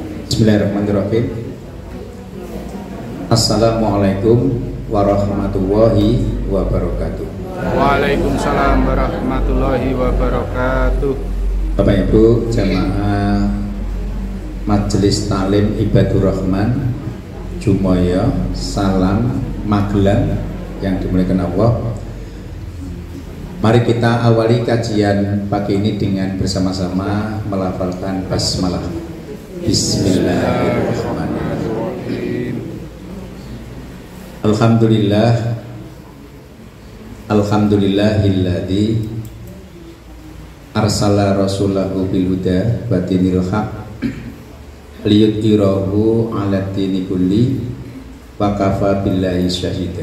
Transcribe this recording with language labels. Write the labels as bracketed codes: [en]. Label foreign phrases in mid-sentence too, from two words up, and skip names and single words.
[ar] بسم الله الرحمن الرحيم. السلام عليكم ورحمة الله وبركاته. وعليكم السلام ورحمة الله وبركاته. [id] Bapak Ibu jamaah Majelis Taklim Ibadur Rahman Jumoyo Salam Magelang yang dimuliakan Allah. Mari kita awali kajian pagi ini dengan bersama-sama melafalkan basmalah. [ar] بسم الله الرحمن الرحيم. الحمد لله الذي أرسل رسوله بالهدى ودين الحق ليظهره على الدين كله وكفى بالله شهيدا.